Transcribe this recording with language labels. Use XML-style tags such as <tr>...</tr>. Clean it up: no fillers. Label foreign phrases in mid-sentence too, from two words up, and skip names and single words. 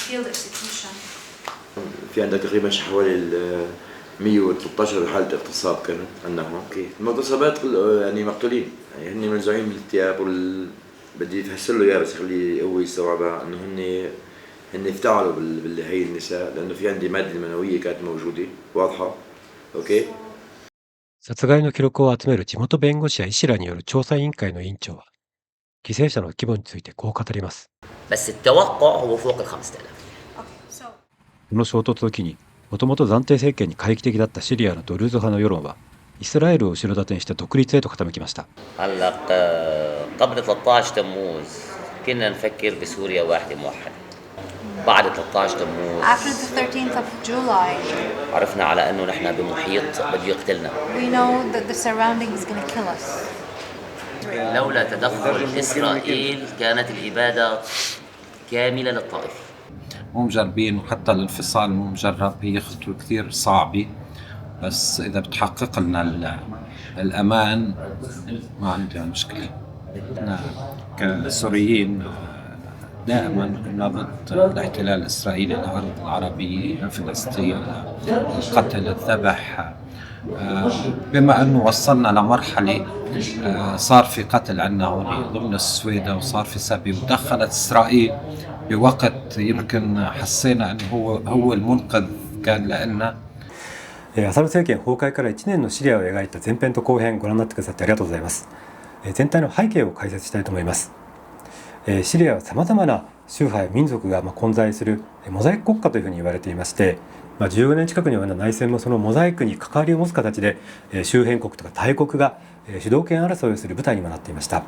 <ar>في عندك تقريبا حوالي 113 حالة اغتصاب كانت عندهم. المغتصبات يعني مقتولين، يعني هن منزوعين بالثياب بدي يفسر له اياه بس خليه هو يستوعبها انه هن افتعلوا هي النساء لانه في عندي ماده منويه كانت موجوده واضحه. اوكي</ar> <ja>殺害の記録を集める地元弁護士や医師らによる調査委員会の委員長は、犠牲者の規模についてこう語ります。</ja> <ar>بس التوقع هو فوق ال 5000。</ar> <ja>この衝突を機に、もともと暫定政権に懐疑的だったシリアのドルーズ派の世論は、イスラエルを後ろ盾にした独立へと傾きました。</ja> <ar>هلا قبل 13 تموز كنا نفكر بسوريا واحدة موحدة. بعد 13 تموز</ar> <en>After the 13th of July,</en> <ar>عرفنا على انه نحن بمحيط بده يقتلنا.</ar> <en>we know that the surrounding is going to kill us.</en> <ar>لولا تدخل إسرائيل كانت الإبادة كاملة للطائفة. مو مجربين، وحتى الانفصال مو مجرب، هي خطوة كثير صعبة، بس إذا بتحقق لنا الأمان ما عندنا مشكلة. نحن كسوريين دائما كنا ضد الاحتلال الإسرائيلي للأرض العربية، فلسطين، القتل، الذبح. بما أنه وصلنا لمرحلة صار في قتل عنا هون ضمن السويداء وصار في سبي، ودخلت إسرائيل بوقت يمكن حسينا أنه هو المنقذ كان لنا。</ar> <ja>アサド政権崩壊から1年のシリアを描いた前編と後編ご覧になってくださってありがとうございます。全体の背景を解説したいと思います。シリアはさまざまな宗派や民族が混在するモザイク国家というふうに言われていまして、15年近くに及んだ内戦もそのモザイクに関わりを持つ形で周辺国とか大国が主導権争いをする舞台にもなっていました。</ja>